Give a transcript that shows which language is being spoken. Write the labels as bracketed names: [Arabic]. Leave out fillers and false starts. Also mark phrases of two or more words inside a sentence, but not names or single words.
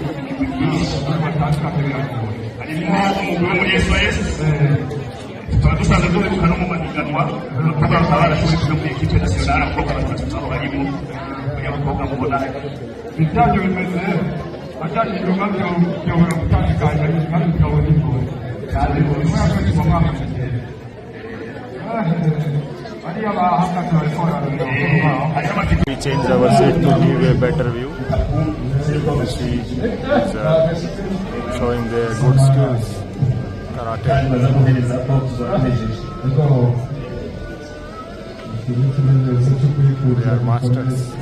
[Rundi] harimo umugwi wo muri SOS tukaba dusanzwe duheruka no mu mahiganwa kuko bakaba barashoboye kuja muri ekipe nationale abakobwa batatu nabo barimo abakobwa mubona ibyaje bimeze atari ibikorwa byobora gutandukanya kandi bikabona imvura cyane mu mwaka w'umwaka [English] We change our set to give a better view. You see, is showing their good skills. Karate. They are masters.